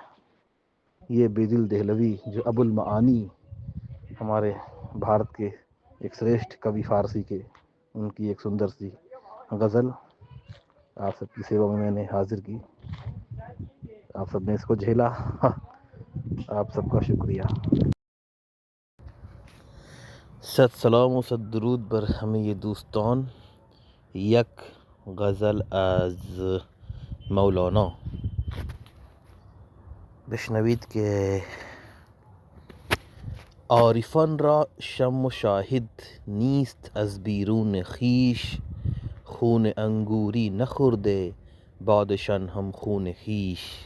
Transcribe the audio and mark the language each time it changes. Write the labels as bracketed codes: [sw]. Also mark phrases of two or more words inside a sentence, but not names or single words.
[hi] यह बेदिल देहलवी जो अबुल मआनी हमारे भारत के एक श्रेष्ठ कभी फ़ारसी के, उन की एक सुंदर सी ग़ज़ल आप सब की सेवा में ने हाज़िर की, आप सब ने इस को झेला, आप सब का शुक्रिया. [fa] صد سلام و صد درود بر ہمیں یہ دوستان، یک غزل از مولانا بشنوید که عارفان را شم و شاهد نیست از بیرون خیش، خون انگوری نخورده بادشان هم خون خیش.